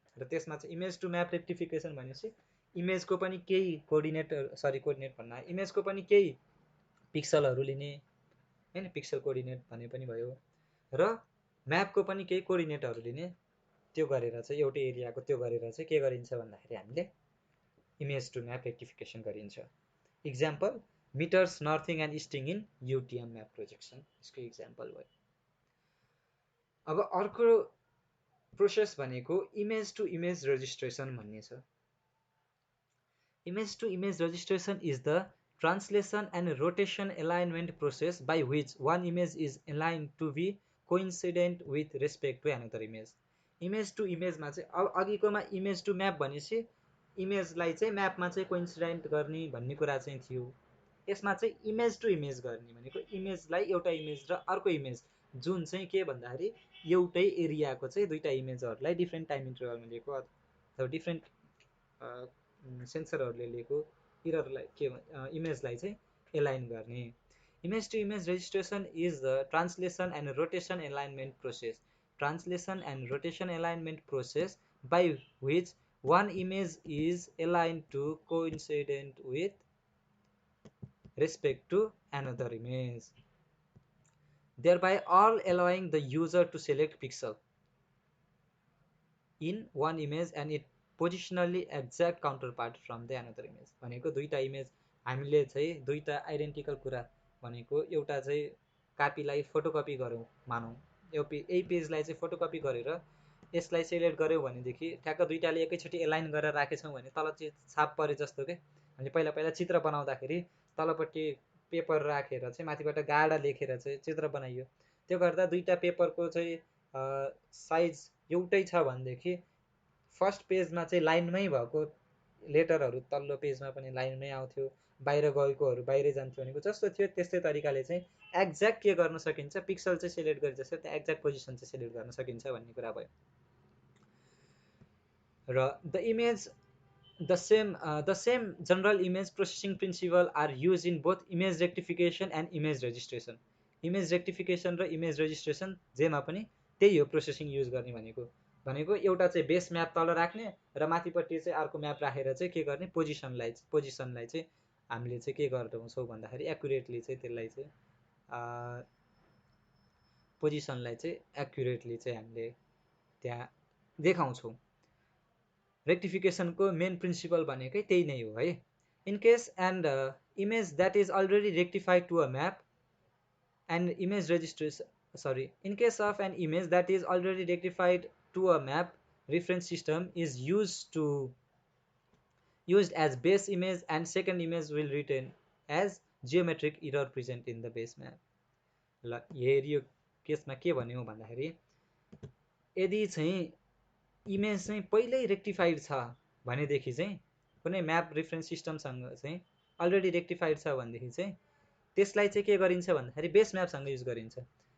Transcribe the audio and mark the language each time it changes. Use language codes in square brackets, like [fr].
[ne] र त्यसमा चाहिँ इमेज टु म्याप रेक्टिफिकेसन भनेपछि इमेजको पनि केही कोअर्डिनेट भन्दा इमेजको पनि केही पिक्सलहरू लिने हैन, पिक्सल कोअर्डिनेट भने पनि भयो, र म्यापको पनि केही कोअर्डिनेटहरू लिने, त्यो गरेर चाहिँ एउटै एरियाको त्यो गरेर चाहिँ के गरिन्छ भन्दाखेरि हामीले इमेज टु म्याप रेक्टिफिकेसन गरिन्छ। [en] example meters northing and easting in UTM map projection, [ne] यसको इक्जाम्पल भयो। अब अर्को प्रोसेस भनेको इमेज टु इमेज रजिस्ट्रेसन भन्ने छ। [en] Image to image registration is the translation and rotation alignment process by which one image is aligned to be coincident with respect to another image। [ne] Image to इमेजमा चाहिँ अब अघिकोमा image to map भनेपछि इमेजलाई चाहिँ म्यापमा चाहिँ coincident गर्ने भन्ने कुरा चाहिँ थियो। यसमा चाहिँ इमेज टु इमेज गर्ने भनेको इमेजलाई एउटा इमेज र अर्को इमेज जुन चाहिँ के भन्दाखेरि एउटै एरियाको चाहिँ दुईटा इमेजहरूलाई डिफ्रेन्ट टाइम इन्टरभलमा लिएको अथवा डिफ्रेन्ट सेन्सरहरूले लिएको इररलाई के इमेजलाई चाहिँ एलाइन गर्ने। [en] Image to image registration is the translation and rotation alignment process. Translation and rotation alignment process by which one image is aligned to coincident with respect to another image, thereby all allowing the user to select pixel in one image and it positionally exact counterpart from the another image। [ne] भनेको दुईटा image हामीले चाहिँ दुईटा identical कुरा भनेको एउटा चाहिँ कापीलाई photocopy गरौँ मानौँ, यही पेजलाई चाहिँ फोटोकपी गरेर यसलाई सेलेक्ट गऱ्यौँ भनेदेखि ठ्याक्क दुईटाले एकैचोटि एलाइन गरेर राखेछौँ भने तल चाहिँ छाप परे जस्तो के हामीले पहिला चित्र बनाउँदाखेरि तलपट्टि पेपर राखेर चाहिँ माथिबाट गाडा लेखेर चाहिँ चित्र बनाइयो। त्यो गर्दा दुईटा पेपरको चाहिँ साइज एउटै छ भनेदेखि फर्स्ट पेजमा चाहिँ लाइनमै भएको लेटरहरू तल्लो पेजमा पनि लाइनमै आउँथ्यो, बाहिर गएकोहरू बाहिरै जान्थ्यो भनेको जस्तो थियो त्यस्तै तरिकाले चाहिँ एक्ज्याक्ट के गर्न सकिन्छ, पिक्सल चाहिँ सेलेक्ट गरे जस्तो त्यहाँ एक्ज्याक्ट पोजिसन चाहिँ सेलेक्ट गर्न सकिन्छ भन्ने कुरा भयो। [en] र the same general image processing principle are used in both image rectification and image registration। [ne] Image रेक्टिफिकेसन र इमेज रेजिस्ट्रेसन जेमा पनि त्यही हो प्रोसेसिङ युज गर्ने भनेको एउटा चाहिँ बेस म्याप तल राख्ने र माथिपट्टि चाहिँ अर्को म्याप राखेर चाहिँ के गर्ने पोजिसनलाई चाहिँ हामीले चाहिँ के गर्छौँ भन्दाखेरि एक्युरेटली चाहिँ त्यसलाई चाहिँ पोजिसनलाई चाहिँ एक्युरेटली चाहिँ हामीले त्यहाँ देखाउँछौँ। रेक्टिफिकेसनको मेन प्रिन्सिपल भनेकै त्यही नै हो है। [en] In case and image that is already rectified to a map and image registration in case of an image that is already rectified to a map, reference system is used as base image and second image will retain as geometric error present in the base map। [ne] ल यो केसमा के भन्यो भन्दाखेरि यदि चाहिँ image चाहिँ पहिल्यै रेक्टिफाइड छ भनेदेखि चाहिँ कुनै म्याप रेफरेन्स सिस्टमसँग चाहिँ अलरेडी रेक्टिफाइड छ भनेदेखि चाहिँ त्यसलाई चाहिँ के गरिन्छ भन्दाखेरि बेस म्यापसँग युज गरिन्छ।